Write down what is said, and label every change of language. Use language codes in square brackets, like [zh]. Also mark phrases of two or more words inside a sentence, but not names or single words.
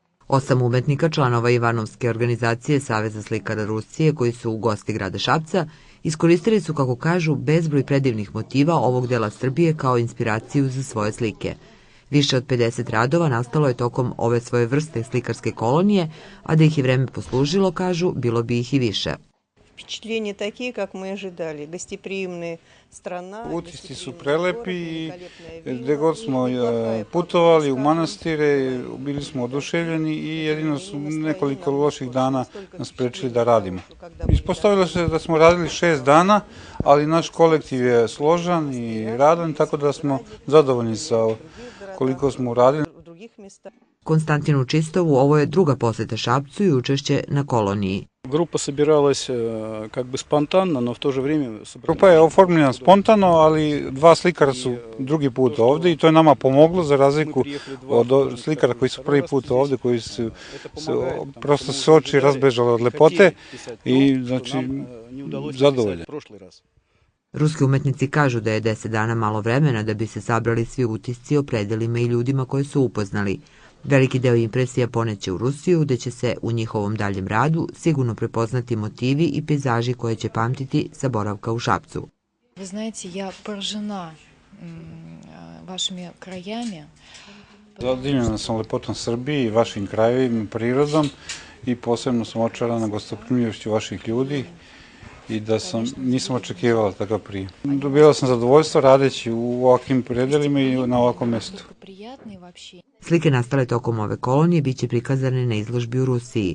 [sr] 8 umetnika, članova Ivanovske organizacije Saveza slikara Rusije, koji su u gosti grada Šapca, iskoristili su, kako kažu, bezbroj predivnih motiva ovog dela Srbije kao inspiraciju za svoje slike. Više od 50 radova nastalo je tokom ove svoje vrste slikarske kolonije, a da ih je vreme poslužilo, kažu, bilo bi ih i više. [ru] Впечатления такие, как мы ожидали. Гостеприимная страна. [sr] Utisci su prelepi i gde god smo putovali u manastire, bili smo oduševljeni i jedino su nekoliko loših dana nas prečili da radimo. Ispostavilo se da smo radili 6 dana, ali naš kolektiv je složan i radan, tako da smo zadovoljni sa koliko smo uradili. Konstantinu Čistovu ovo je druga poseta Šapcu i učešće na koloniji. [ru] Группа собиралась как бы спонтанно, но в то же время... [sr] Grupa je oformljena spontano, ali dva slikara su drugi put ovde i to je nama pomoglo za razliku od slikara koji su prvi put ovde, koji su prosto se oči razbežale od lepote i znači zadovolje. Ruski umetnici kažu da je 10 dana malo vremena da bi se sabrali svi utisci o predelima i ljudima koje su upoznali. Veliki deo impresija poneće u Rusiju, gde će se u njihovom daljem radu sigurno prepoznati motivi i pejzaži koje će pamtiti sa boravka u Šapcu. [ru] Вы знаете, я поражена вашими краями. [sr] Zadivljena sam lepotom Srbije i vašim krajevima, prirodom i posebno sam očarana gostoprimljivošću vaših ljudi i da nisam očekivala takav prijem. Dobila sam zadovoljstvo radeći u ovakvim predelima i na ovakvom mestu. Slike nastale tokom ove kolonije biće prikazane na izložbi u Rusiji.